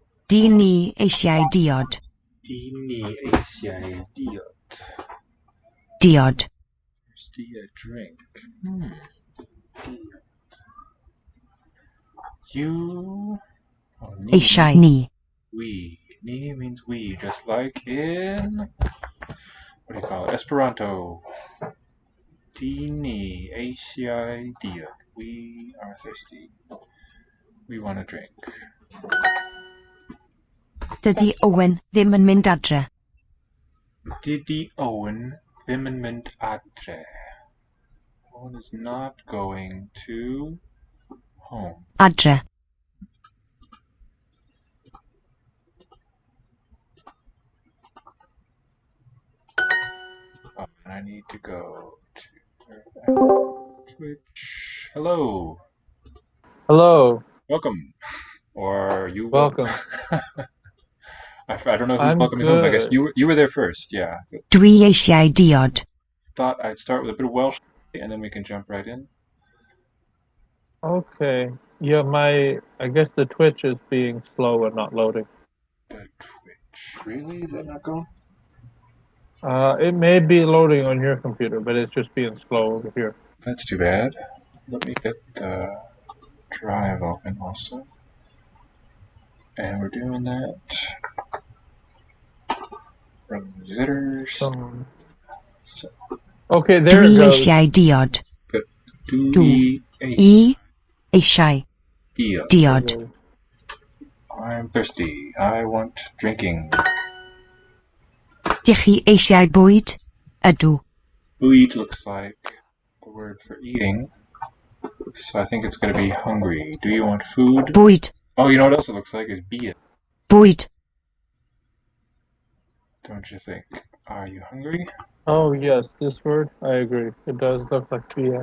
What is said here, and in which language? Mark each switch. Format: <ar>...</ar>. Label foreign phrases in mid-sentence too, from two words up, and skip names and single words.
<cy>Di ni eisiau diod. Di ni eisiau diod. Diod.</cy> <en>Thirsty a drink. You. Oh, ni.</en> <cy>Eisiau ni.</cy> <en>We. Ni means we, just like in. What do you call it? Esperanto.</en> <cy>Di ni eisiau diod.</cy> <en>We are thirsty. We want a drink.</en> <cy>Dydy Owen ddim yn mynd adre. Dydy Owen ddim yn mynd adre.</cy> <en>Owen is not going to home.</en> <cy>Adre.</cy> <en>Oh, and I need to go to Twitch. Hello. Hello. Welcome. Or you Welcome. I don't know who's I'm welcoming whom. I guess good. you were there first, yeah.</en> <cy>Dwi eisiau diod.</cy> <en>Thought I'd start with a bit of Welsh and then we can jump right in. Okay. Yeah, I guess the Twitch is being slow and not loading. The Twitch. Really? Is that not going? It may be loading on your computer, but it's just being slow over here. That's too bad. Let me get the drive open also. And we're doing that. From zitters. So. Okay, there</en> <cy>Dwi</cy> <en>it goes.</en> <cy>eisiau diod.</cy> <en>Good.</en> <cy>Dwi eisiau diod.</cy> <en>I'm thirsty. I want drinking.</en> <cy>Dych chi eisiau bwyd? Ydw.</cy> <en>Bwyd looks like the word for eating. So I think it's going to be hungry. Do you want food?</en> <cy>Bwyd.</cy> <en>Oh, you know what else it looks like is beer.</en> <cy>Bwyd.</cy> <en>Don't you think? Are you hungry? Oh, yes, this word, I agree. It does look like beer.</en>